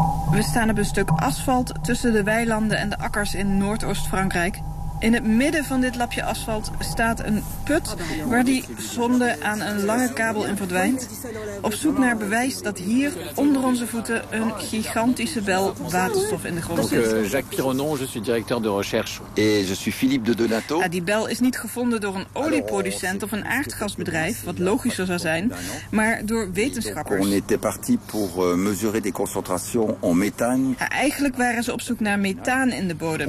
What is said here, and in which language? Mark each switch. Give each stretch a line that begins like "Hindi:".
Dutch: We staan op een stuk asfalt tussen de weilanden en de akkers in Noordoost-Frankrijk. In het midden van dit lapje asfalt staat een put waar die zonde aan een lange kabel in verdwijnt. Op zoek naar bewijs dat hier onder onze voeten een gigantische bel waterstof in de grond zit.
French: Jacques Pironon, je suis directeur de recherche. Et je suis Philippe de Donato.
Dutch: Die bel is niet gevonden door een olieproducent of een aardgasbedrijf, wat logischer zou zijn, maar door wetenschappers.
French: On était parti pour mesurer des concentrations en méthane.
Dutch: Eigenlijk waren ze op zoek naar methaan in de bodem.